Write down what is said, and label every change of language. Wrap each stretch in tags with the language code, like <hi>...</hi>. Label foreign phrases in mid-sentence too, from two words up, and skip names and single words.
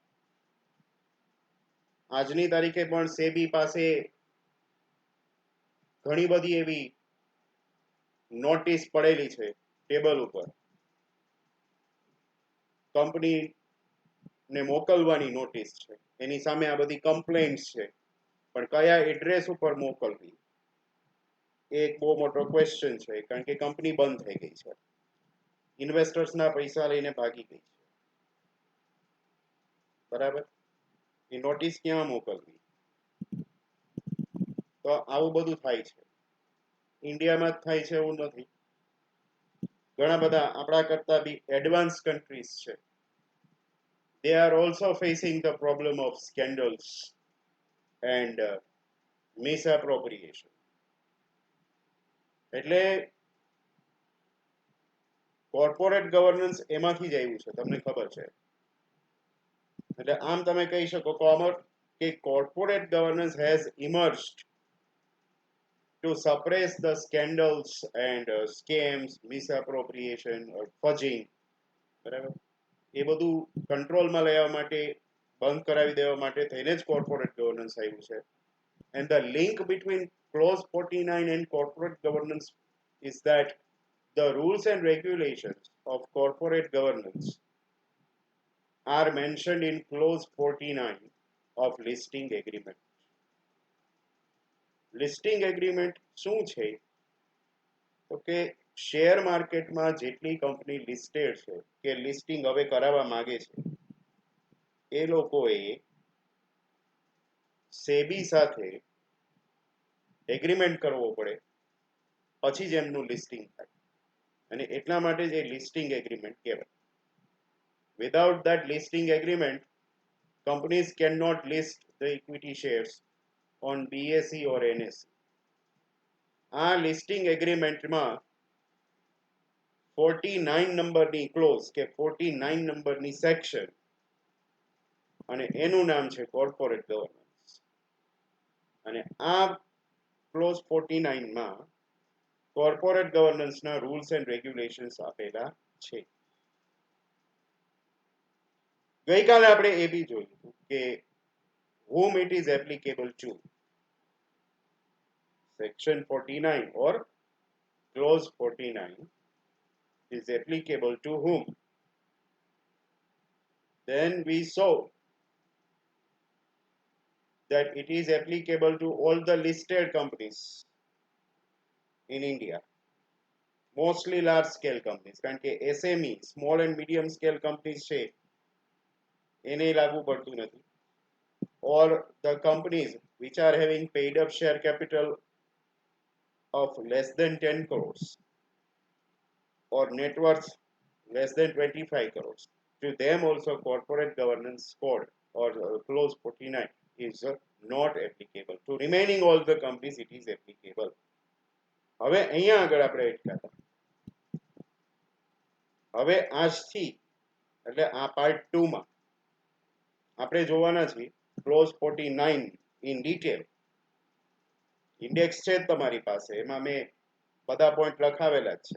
<gu>આજની તારીખે પણ સેબી પાસે ઘણી બધી એવી નોટિસ પડેલી છે ટેબલ ઉપર, કંપનીને મોકલવાની નોટિસ છે, એની સામે આ બધી કમ્પ્લેન્ટ્સ છે, પણ કયા એડ્રેસ ઉપર મોકલવી એ એક બહુ મોટો ક્વેશ્ચન છે, કારણ કે કંપની બંધ થઈ ગઈ છે, ઇન્વેસ્ટર્સના પૈસા લઈને ભાગી ગઈ છે. બરાબર, એ નોટિસ ક્યાં મોકલવી? તો આવું બધું થાય છે. ઇન્ડિયામાં જ થાય છે એવું નથી, ઘણા બધા આપણા કરતા બી</gu> <en>advance countries</en> <gu>છે,</gu> <en>they are also facing the problem of scandals and misappropriation.</en> <gu>એટલે</gu> <en>corporate governance</en> <gu>એમાંથી જ આવ્યું છે, તમને ખબર છે. એટલે આમ તમે કહી શકો કે</gu> <en>corporate governance has emerged to suppress the scandals and scams, misappropriation or fudging.</en> <gu>બરાબર, એ બધું કંટ્રોલમાં લેવા માટે, બંધ કરાવી દેવા માટે થઈને જ</gu> <en>corporate governance</en> <gu>આવ્યું છે.</gu> <en>And the link between clause 49 and corporate governance is that the rules and regulations of corporate governance are mentioned in clause 49 of listing agreement. listing agreement</en> <gu>શું છે? તો કે</gu> <en>share marketમાં</en> <gu>જેટલી</gu> <en>company listed</en> <gu>છે કે લિસ્ટિંગ હવે કરાવવા માંગે છે, એ લોકોએ સેબી સાથે એગ્રીમેન્ટ કરવો પડે, પછી જ એમનું લિસ્ટિંગ થાય, અને એટલા માટે જ એ</gu> <en>listing agreement</en> <gu>કહેવાય.</gu> <en>without that listing agreement, companies cannot list the equity shares on BSE or NSE.</en> <gu>આ</gu> <en>listing agreementમાં</en> <gu>49 નંબરની ક્લોઝ કે 49 નંબરની સેક્શન, અને એનું નામ છે</gu> <en>corporate governance.</en> <gu>અને આ ક્લોઝ 49 માં</gu> <en>corporate governanceના rules and regulations</en> <gu>આપેલા છે. ગઈકાલે આપણે એ બી જોયું કે</gu> <en>whom it is applicable to. Section 49 or clause 49 is applicable to whom? Then we saw that it is applicable to all the listed companies in India, mostly large scale companies,</en> <gu>કારણ કે SME,</gu> <en>small and medium scale companies</en> <gu>છે એને લાગુ પડતું નથી,</gu> <en>or the companies which are having paid up share capital of less than 10 crores or net worth less than 25 crores. To them also corporate governance code or clause 49 is not applicable. To remaining all the companies it is applicable.</en> <gu>હવે અહીંયા આગળ આપણે અટકાતા. હવે આજથી એટલે આ પાર્ટ 2 માં આપણે જોવાના છીએ</gu> <en>clause 49 in detail.</en> <gu>ઇન્ડેક્સ છે તમારી પાસે, એમાં મેં બધા પોઈન્ટ લખાવેલા જ છે.</gu>